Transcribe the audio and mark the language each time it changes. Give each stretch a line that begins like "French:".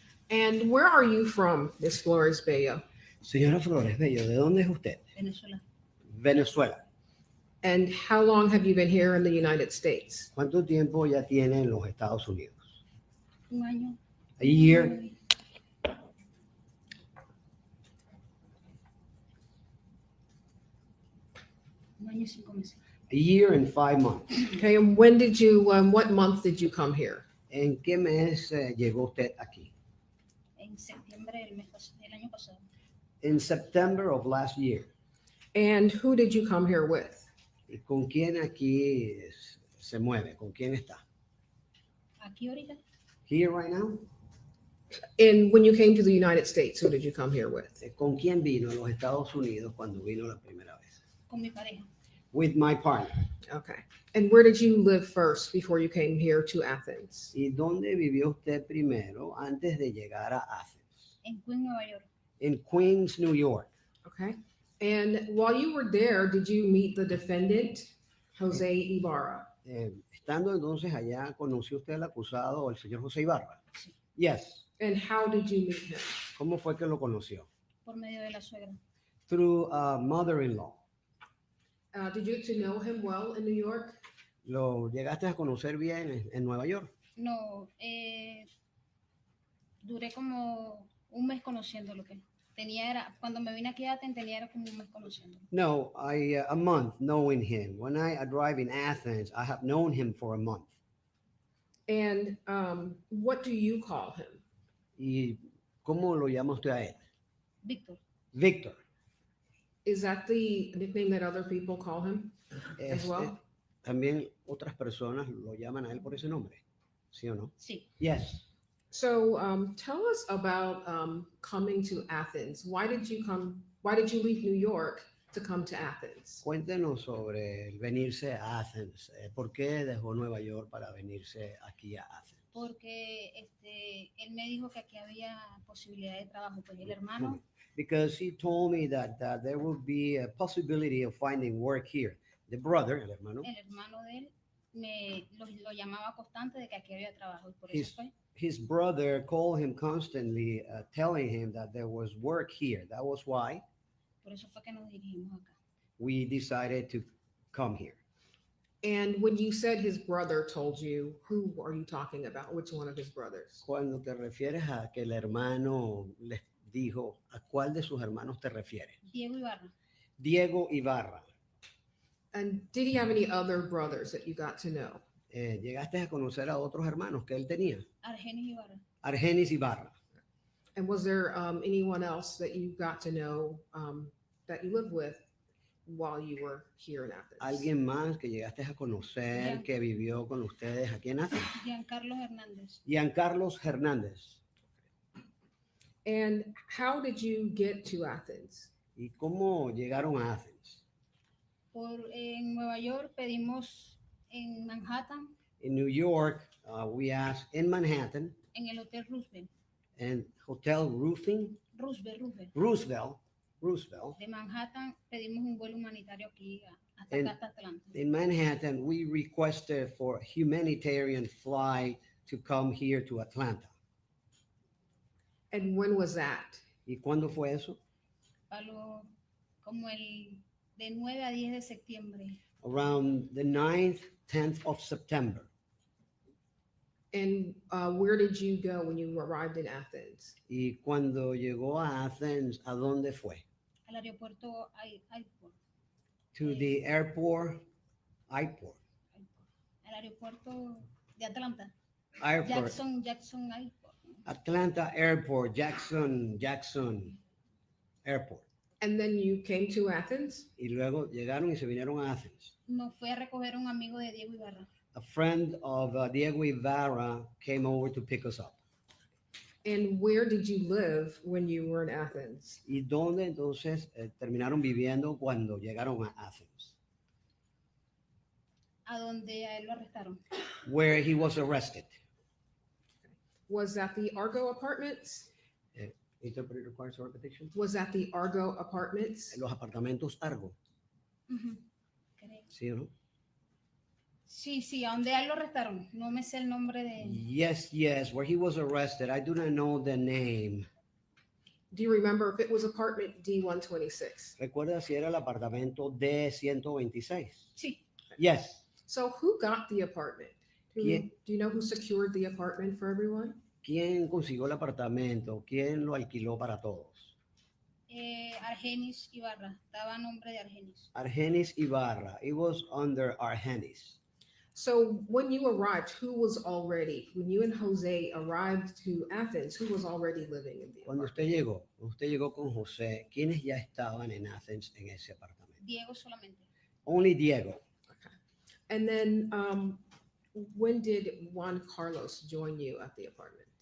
English: And where are you from, Miss Flores Bello?
Spanish: Señora Flores Bello, ¿de dónde es usted? Venezuela.
English: Venezuela. And how long have you been here in the United States?
Spanish: ¿Cuánto tiempo ya tiene en los Estados Unidos? Un año.
English: A year.
Spanish: Un año y 5 meses.
English: A year and 5 months. Okay, and when did you, what month did you come here?
Spanish: ¿En qué mes llegó usted aquí? En septiembre del año pasado.
English: In September of last year. And who did you come here with?
Spanish: ¿Y con quién aquí se mueve? ¿Con quién está? Aquí ahorita.
English: Here right now? And when you came to the United States, who did you come here with?
Spanish: ¿Con quién vino a los Estados Unidos cuando vino la primera vez? Con mi pareja.
English: With my partner. Okay. And where did you live first before you came here to Athens?
Spanish: ¿Y dónde vivió usted primero antes de llegar a Athens? en Queens, Nueva York.
English: in Queens, New York. Okay. And while you were there, did you meet the defendant, Jose Ibarra?
Spanish: Estando entonces allá, ¿conoció usted al acusado, el señor José Ibarra? Sí.
English: Yes. And how did you meet him?
Spanish: ¿Cómo fue que lo conoció? Por medio de la suegra.
English: Through a mother-in-law. Did you get to know him well in New York?
Spanish: ¿Lo llegaste a conocer bien en Nueva York? No, duré como un mes conociéndolo. Que cuando me vine aquí a Athens era como un mes conociéndolo.
English: No, a month knowing him. When I arrived in Athens, I have known him for a month. And what do you call him?
Spanish: ¿Y cómo lo llama usted a él? Víctor.
English: Víctor. Is that the nickname that other people call him as well?
Spanish: También otras personas lo llaman a él por ese nombre, ¿sí o no? Sí.
English: Yes. So tell us about coming to Athens. Why did you leave New York to come to Athens?
Spanish: Cuéntenos sobre el venirse a Athens. ¿Por qué dejó Nueva York para venirse aquí a Athens? Porque él me dijo que aquí había posibilidad de trabajo, pues el hermano.
English: Because he told me that there would be a possibility of finding work here. The brother,
Spanish: el hermano, El hermano de él lo llamaba constante de que aquí había trabajo y por eso fue.
English: his brother called him constantly, telling him that there was work here. That was why
Spanish: Por eso fue que nos dirigimos acá.
English: we decided to come here. And when you said his brother told you, who are you talking about? Which one of his brothers?
Spanish: Cuando te refieres a que el hermano les dijo, ¿a cuál de sus hermanos te refieres? Diego Ibarra.
English: Diego Ibarra. And did he have any other brothers that you got to know?
Spanish: ¿Llegaste a conocer a otros hermanos que él tenía? Argenis Ibarra.
English: Argenis Ibarra. And was there anyone else that you got to know that you lived with while you were here in Athens?
Spanish: ¿Alguien más que llegaste a conocer que vivió con ustedes aquí en Athens? Giancarlo Hernández.
English: Giancarlos Hernández. And how did you get to Athens?
Spanish: ¿Y cómo llegaron a Athens? En Nueva York pedimos en Manhattan,
English: In New York, we asked in Manhattan,
Spanish: en el Hotel Roosevelt.
English: and Hotel Roosevelt.
Spanish: De Manhattan pedimos un vuelo humanitario aquí hasta En- acá, hasta Atlanta.
English: In Manhattan, we requested for a humanitarian flight to come here to Atlanta. And when was that?
Spanish: ¿Y cuándo fue eso? Como de 9 a 10 de septiembre.
English: Around the 9th, 10th of September. And where did you go when you arrived in Athens?
Spanish: Y cuando llegó a Athens, ¿a dónde fue? Al aeropuerto Airport.
English: To the airport.
Spanish: Al aeropuerto de Atlanta.
English: Airport. Jackson Airport. Atlanta Airport, Jackson Airport. And then you came to Athens?
Spanish: Y luego llegaron y se vinieron a Athens. Nos fue a recoger un amigo de Diego Ibarra.
English: A friend of Diego Ibarra came over to pick us up. And where did you live when you were in Athens?
Spanish: ¿Y dónde entonces terminaron viviendo cuando llegaron a Athens? A donde a él lo arrestaron.
English: Where he was arrested. Was that the Argo Apartments? Interpreter requires a repetition. Was that the Argo Apartments?
Spanish: Los apartamentos Argo. Ujú, creo. ¿Sí o no? Sí, a donde a él lo arrestaron. No me sé el nombre de...
English: Yes, where he was arrested. I do not know the name. Do you remember if it was apartment D126?
Spanish: ¿Recuerda si era el apartamento D126? Sí,
English: Yes. So who got the apartment? Do
Spanish: ¿Quién?
English: you know who secured the apartment for everyone?
Spanish: ¿Quién consiguió el apartamento? ¿Quién lo alquiló para todos? Argenis Ibarra. Estaba a nombre de Argenis.
English: Argenis Ibarra. It was under Argenis. So when you arrived, when you and Jose arrived to Athens, who was already living in the
Spanish: Cuando
English: apartment?
Spanish: usted llegó con José, ¿quiénes ya estaban en Athens en ese apartamento? Diego solamente.
English: Only Diego. And then when did Juan Carlos join you at the apartment?